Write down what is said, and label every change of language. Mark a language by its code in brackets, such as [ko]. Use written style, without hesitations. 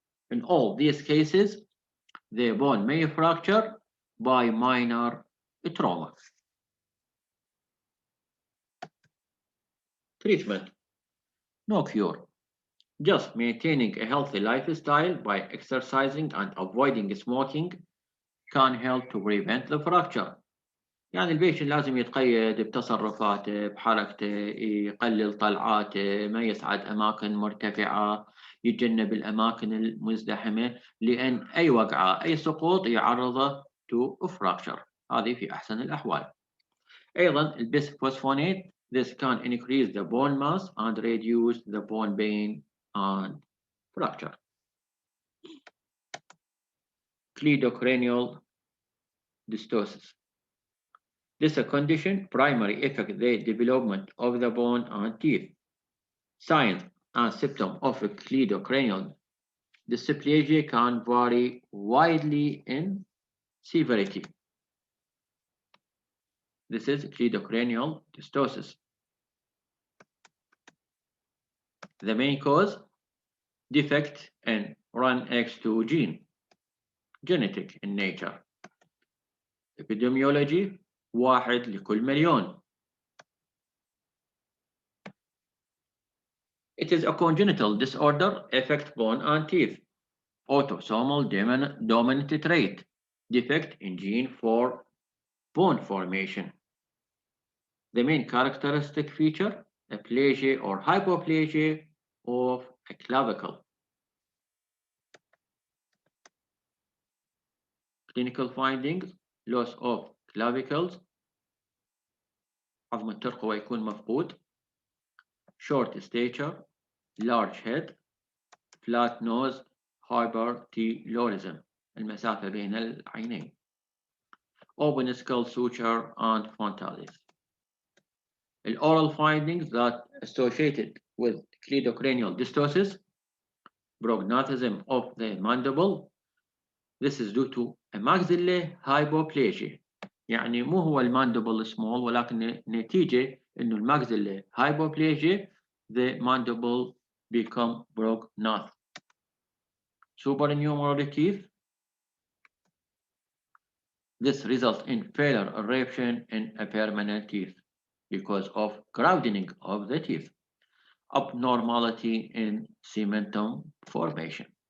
[en] In all these cases, the bone may fracture by minor trauma. Treatment. No cure. Just maintaining a healthy lifestyle by exercising and avoiding smoking can help to prevent the fracture. [ar] يعني البيشن لازم يتقيد بتصرفاته بحركته، يقلل طلعاته، ما يصعد أماكن مرتفعة، يتجنب الأماكن المزدحمة، لأن أي وقعة أي سقوط يعرضه [en] to fracture. [ar] هذه في أحسن الأحوال. أيضا البيسفوسفونات [en] this can increase the bone mass and reduce the bone pain and fracture. Cleidocranial dystosis. This condition primarily affects the development of the bone and teeth. Signs and symptoms of cleidocranial dysplasia can vary widely in severity. This is cleidocranial dystosis. The main cause, defect in RUNX2 gene, genetic in nature. [ar] Epidemiology, 1 لكل مليون. [en] It is a congenital disorder, affect bone and teeth. Autosomal dominant trait, defect in gene for bone formation. The main characteristic feature, aplasia or hypoplasia of a clavicle. Clinical findings, loss of clavicles, [ar] عظم الترقوة يكون مفقود, [en] short stature, large head, flat nose, hyperthyroidism, [ar] المسافة بين العينين, [en] open skull suture and frontalis. The oral findings that associated with cleidocranial dystosis, prognathism of the mandible. This is due to a maxilla hypoplasia. [ar] يعني مو هو الماندبل small ولكن نتيجة إنه الماكسيلا hypoplasia [en] the mandible become prognath. Supernumerary teeth. This results in failure eruption in a permanent teeth because of crowding of the teeth. Abnormality in cementum formation.